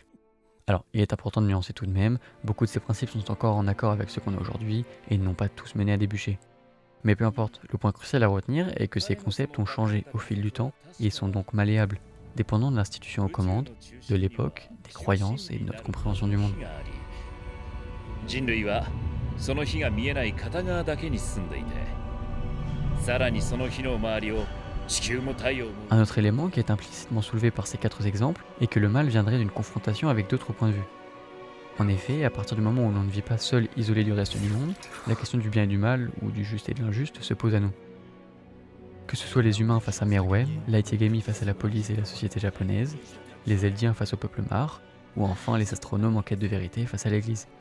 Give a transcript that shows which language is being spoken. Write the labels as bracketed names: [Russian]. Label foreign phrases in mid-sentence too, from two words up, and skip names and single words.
[French] Alors, il est important de nuancer tout de même, beaucoup de ces principes sont encore en accord avec ceux qu'on a aujourd'hui et n'ont pas tous mené à des bûchers. Mais peu importe, le point crucial à retenir est que ces concepts ont changé au fil du temps et sont donc malléables, dépendant de l'institution aux commandes, de l'époque, des croyances et de notre compréhension du monde. [Japanese] 人類はその日が見えない片側だけに進んでいて、さらにその日の周りを地球も太陽も [French] Un autre élément qui est implicitement soulevé par ces 4 exemples est que le mal viendrait d'une confrontation avec d'autres points de vue. En effet, à partir du moment où l'on ne vit pas seul isolé du reste du monde, la question du bien et du mal, ou du juste et de l'injuste, se pose à nous. Que ce soit les humains face à Meruem, Light Yagami face à la police et la société japonaise, les Eldiens face au peuple Mar, ou enfin les astronomes en quête de vérité face à l'Église.